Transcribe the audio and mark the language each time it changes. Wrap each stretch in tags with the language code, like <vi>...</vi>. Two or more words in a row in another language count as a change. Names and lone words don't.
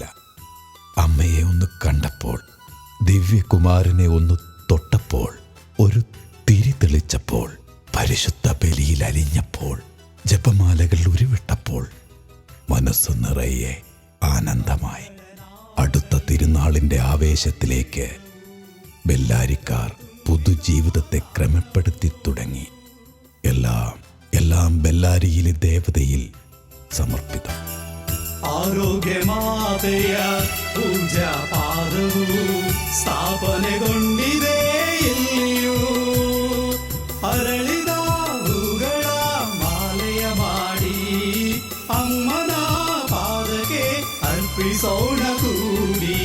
<ml>അമ്മയെ ഒന്ന് കണ്ടപ്പോൾ, ദിവ്യകുമാരനെ ഒന്ന് തൊട്ടപ്പോൾ, ഒരു തിരി തെളിച്ചപ്പോൾ, പരിശുദ്ധ ബലിയിൽ അലിഞ്ഞപ്പോൾ, ജപമാലകൾ ഉരുവിട്ടപ്പോൾ, മനസ്സ് നിറയെ ആനന്ദമായി. അടുത്ത തിരുനാളിൻ്റെ ആവേശത്തിലേക്ക് ബെല്ലാരിക്കാർ പുതുജീവിതത്തെ ക്രമപ്പെടുത്തി തുടങ്ങി. എല്ലാം ബെല്ലാരിയിലെ ദേവതയിൽ സമർപ്പിതം.</ml> <kn>ಆರೋಗ್ಯಮಾತೆಯ ಪೂಜಾ ಪಾದವು ಸ್ಥಾಪನೆಗೊಂಡಿದೆ ಇಲ್ಲಿಯೂ. ಅರಳಿದ ಹೂಗಳ ಮಾಲೆಯ ಮಾಡಿ ಅಮ್ಮನ ಪಾದಕ್ಕೆ ಅರ್ಪಿಸೋಣ ಕೂಡಿ.</kn>